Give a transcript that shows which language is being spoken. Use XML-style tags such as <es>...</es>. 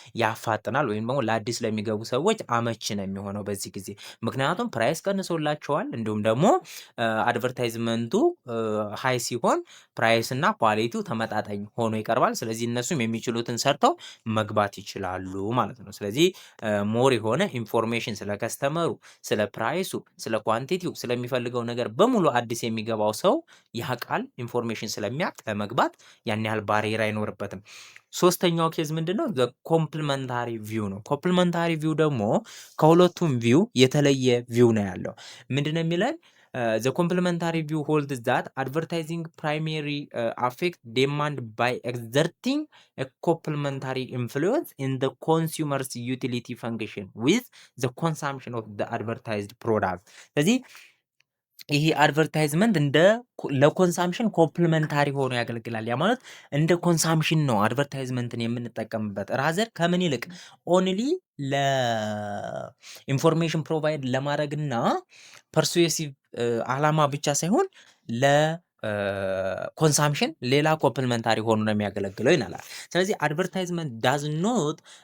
<am>ያፋጥናል ወይም ደግሞ ለአዲስ ለሚገቡ ሰዎች አመች ነው የሚሆነው በዚህ ጊዜ። ምክንያቱም ፕራይስ ቀንሶላቸዋል፣ እንዲሁም ደግሞ አድቨርታይዝመንቱ ሃይ ሲሆን ፕራይስ እና ኳሊቲው ተመጣጣኝ ሆኖ ይቀርባል። ስለዚህ እነሱም የሚችሉትን ሰርተው መግባት ይችላሉ ማለት ነው። ስለዚህ ሞር የሆነ ኢንፎርሜሽን ስለ ከስተመሩ፣ ስለ ፕራይሱ፣ ስለ ኳንቲቲው ስለሚፈልገው ነገር በሙሉ አዲስ የሚገባው ሰው ያውቃል። ኢንፎርሜሽን ስለሚያውቅ ለመግባት ያን ያህል ባሪየር አይኖርበትም። ሶስተኛው ኬዝ ምንድነው? ኮምፕሊመንታሪ ቪው ነው። ኮምፕሊመንታሪ ቪው ደግሞ ከሁለቱም ቪው የተለየ ቪው ነው ያለው። ምንድነው የሚለን?</am> <en>The complementary view holds that advertising primarily affect demand by exerting a complementary influence in the consumer's utility function with the consumption of the advertised product.</en> <am>ስለዚህ ይሄ አድቨርታይዝመንት እንደ ለኮንሳምሽን ኮምፕሊመንታሪ ሆኖ ያገለግላል። ያ ማለት እንደ ኮንሳምሽን ነው አድቨርታይዝመንትን የምንጠቀምበት ራዘር ከምን ይልቅ ኦንሊ ለኢንፎርሜሽን ፕሮቫይድ ለማድረግና ፐርሱሲቭ አላማ ብቻ ሳይሆን ለኮንሳምሽን ሌላ ኮምፕሊመንታሪ ሆኖ ነው የሚያገለግለው ይላል። ስለዚህ አድቨርታይዝመንት ዳዝ ኖት</am>